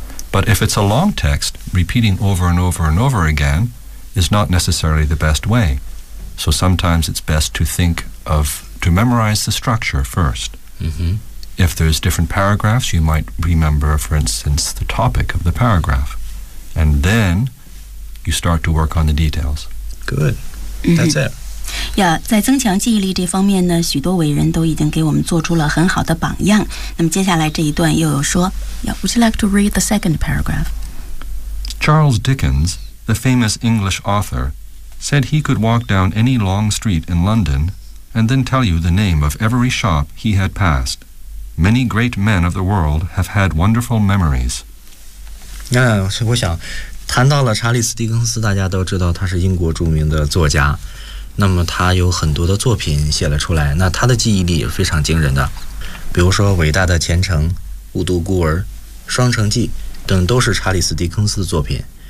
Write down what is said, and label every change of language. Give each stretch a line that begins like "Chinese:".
English: But if it's a long text, repeating over and over and over again is not necessarily the best way. So sometimes it's best to think of, to memorize the structure first. Mm-hmm. If there's different paragraphs, you might remember, for instance, the topic of the paragraph. And then you start to work on the details. Good. That's it.
Chinese: Yeah, 在增强记忆力这方面呢，许多伟人都已经给我们做出了很好的榜样。那么接下来这一段又有说
English: yeah, Would you like to read the second paragraph? Charles Dickens, the famous English author, said he could walk down any long street in London and then tell you the name of every shop he had passed. Many great men of the world have had wonderful memories.
Chinese: 我想谈到了查理斯·狄更斯，大家都知道他是英国著名的作家。那么他有很多的作品写了出来，那他的记忆力也非常惊人的。比如说《伟大的前程》《雾都孤儿》《双城记》等都是查理斯·狄更斯的作品。